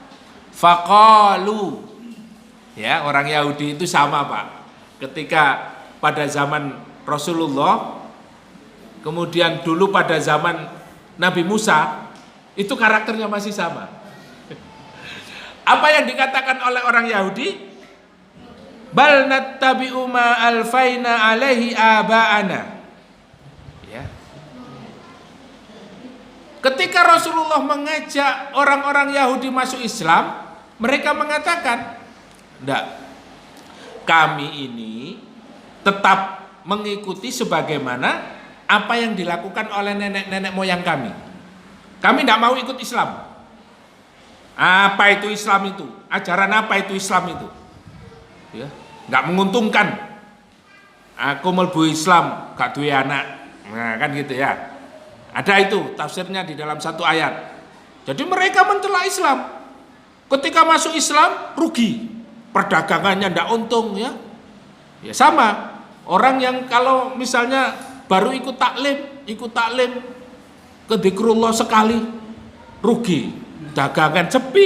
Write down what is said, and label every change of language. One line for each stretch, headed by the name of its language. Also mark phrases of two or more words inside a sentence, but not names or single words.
Indonesian: Faqalu, ya, orang Yahudi itu sama Pak, ketika pada zaman Rasulullah, kemudian dulu pada zaman Nabi Musa, itu karakternya masih sama. Apa yang dikatakan oleh orang Yahudi?
Arabic: بل نتبع ما ألفينا عليه آباءنا.
Indonesian: Ya. Ketika Rasulullah mengajak orang-orang Yahudi masuk Islam, mereka mengatakan, "Enggak. Kami ini tetap mengikuti sebagaimana apa yang dilakukan oleh nenek-nenek moyang kami. Kami tidak mau ikut Islam. Apa itu Islam itu? Ajaran apa itu Islam itu? Ya, nggak menguntungkan.
Javanese: Aku mlebu Islam, gak duwe anak.
Indonesian: Nah, kan gitu ya. Ada itu tafsirnya di dalam satu ayat. Jadi mereka mencela Islam. Ketika masuk Islam rugi, perdagangannya ndak untung ya. Ya sama. Orang yang kalau misalnya baru ikut taklim ke dzikrullah sekali rugi, dagangan sepi.